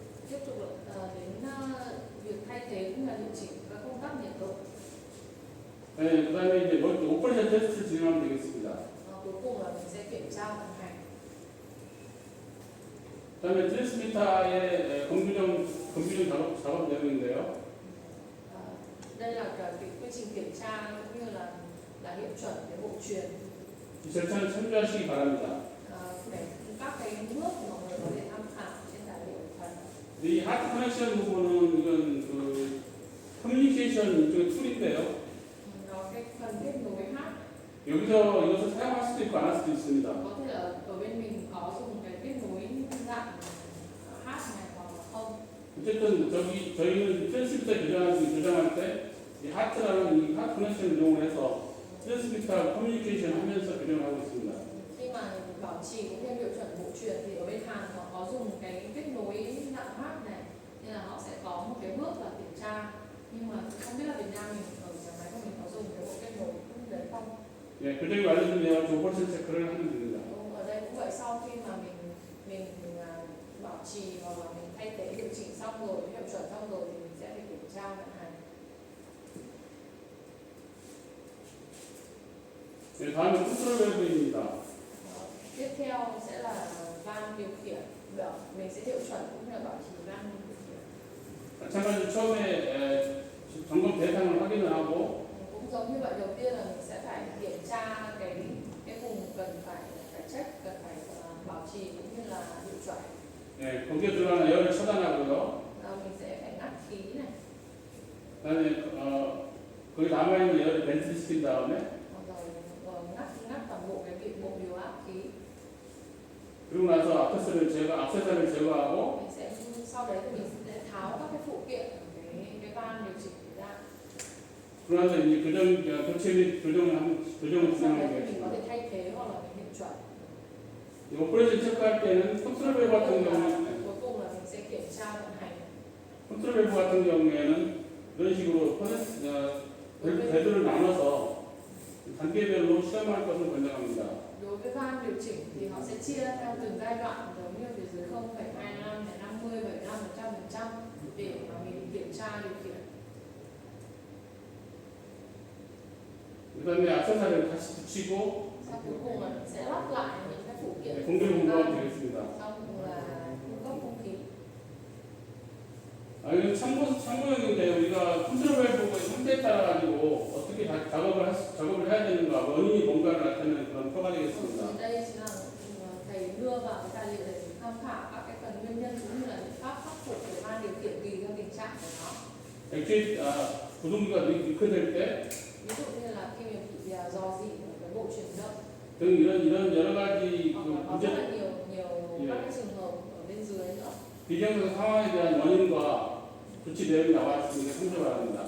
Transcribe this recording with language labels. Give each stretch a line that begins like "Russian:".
Vietnamese: tiếp tục đến việc thay thế cũng là điều chỉnh các công tắc nhiệt độ.
Korean: 네, 그다음에 이제 오퍼레이션 테스트를 진행하면 되겠습니다.
Vietnamese: Cuối cùng là mình sẽ kiểm tra vận hành.
Korean: 그다음에 트랜스미터의 검규정 작업 내용인데요.
Vietnamese: Đây là cái quy trình kiểm tra cũng như là hiệu chuẩn cái bộ truyền.
Korean: 이 절차를 참조하시기 바랍니다.
Vietnamese: Để các cái bước mà mọi người có thể tham khảo trên tài liệu phần.
Korean: 이 하트 커넥션 부분은 이건 그 커뮤니케이션 일종의 툴인데요.
Vietnamese: Nó cái phần kết nối hát.
Korean: 여기서 이것을 사용할 수도 있고 안 할 수도 있습니다.
Vietnamese: Có thể là ở bên mình có dùng cái kết nối dạng hát này hoặc là không.
Korean: 어쨌든 저희는 트랜스미터 교정할 때 이 하트라는 이 하트 커넥션을 이용을 해서 트랜스미터 커뮤니케이션 하면서 교정을 하고 있습니다.
Vietnamese: Khi mà bảo trì cũng như hiệu chuẩn bộ truyền thì ở bên Hàn họ có dùng cái kết nối dạng hát này, nên là họ sẽ có một cái bước là kiểm tra, nhưng mà không biết là Việt Nam mình ở nhà máy của mình có dùng cái bộ kết nối đấy không?
Korean: 예, 교정이 완료되면 오퍼레이션 체크를 하면 됩니다.
Vietnamese: Ở đây cũng vậy, sau khi mà mình bảo trì hoặc là mình thay thế điều chỉnh xong rồi, hiệu chuẩn xong rồi thì mình sẽ phải kiểm tra vận hành.
Korean: 네, 다음은 컨트롤 밸브입니다.
Vietnamese: Tiếp theo sẽ là van điều khiển, mình sẽ hiệu chuẩn cũng như là bảo trì van điều khiển.
Korean: 마찬가지로 처음에 점검 대상을 확인을 하고
Vietnamese: Cũng giống như vậy, đầu tiên là mình sẽ phải kiểm tra cái vùng cần phải check, cần phải bảo trì cũng như là hiệu chuẩn.
Korean: 네, 거기에 들어가는 에어를 차단하고요.
Vietnamese: Mình sẽ phải ngắt khí này.
Korean: 그다음에 거기 남아있는 에어를 벤틀 시킨 다음에
Vietnamese: Rồi ngắt toàn bộ cái bộ điều áp khí.
Korean: 그리고 나서 액세서리를 제거하고
Vietnamese: Mình sẽ sau đấy thì mình sẽ tháo các cái phụ kiện cái van điều chỉnh ra.
Korean: 그러고 나서 이제 교체 및 교정을
Vietnamese: Sau
Korean: 진행하게
Vietnamese: đấy thì mình có
Korean: 되겠습니다.
Vietnamese: thể thay thế hoặc là mình hiệu chuẩn.
Korean: 이 오퍼레이션 체크할 때는 컨트롤 밸브 같은 경우는
Vietnamese: cuối cùng là mình sẽ kiểm tra vận hành.
Korean: 컨트롤 밸브 같은 경우에는 이런 식으로 궤도를 나눠서 단계별로 시험할 것을 권장합니다.
Vietnamese: Đối với van điều chỉnh thì họ sẽ chia theo từng giai đoạn giống như phía dưới 0,25 đến 50, 75, 100% để mà mình kiểm tra điều khiển.
Korean: 그다음에 악세사리를 다시 붙이고
Vietnamese: Sau cuối cùng là mình sẽ lắp lại những cái phụ kiện
Korean: 공기를 공급하면 되겠습니다.
Vietnamese: sau cùng là cung cấp không khí.
Korean: 이건 참고용인데 우리가 컨트롤 밸브의 상태에 따라 가지고 어떻게 작업을 해야 되는가 원인이 뭔가를 나타내는 그런 표가 되겠습니다.
Vietnamese: Ở đây chính là thầy đưa vào cái tài liệu để mình tham khảo các cái phần nguyên nhân cũng như là biện pháp khắc phục để van điều khiển tùy theo tình trạng của nó.
Korean: 액추얼 구동기가 리크될 때
Vietnamese: Ví dụ như là khi mình bị rò rỉ ở cái bộ chuyển động
Korean: 등 이런 여러 가지
Vietnamese: hoặc
Korean: 그
Vietnamese: là có
Korean: 문제
Vietnamese: rất là nhiều các cái trường hợp ở bên dưới nữa.
Korean: 비정상 상황에 대한 원인과 조치 내역이 나와 있으니까 참조 바랍니다.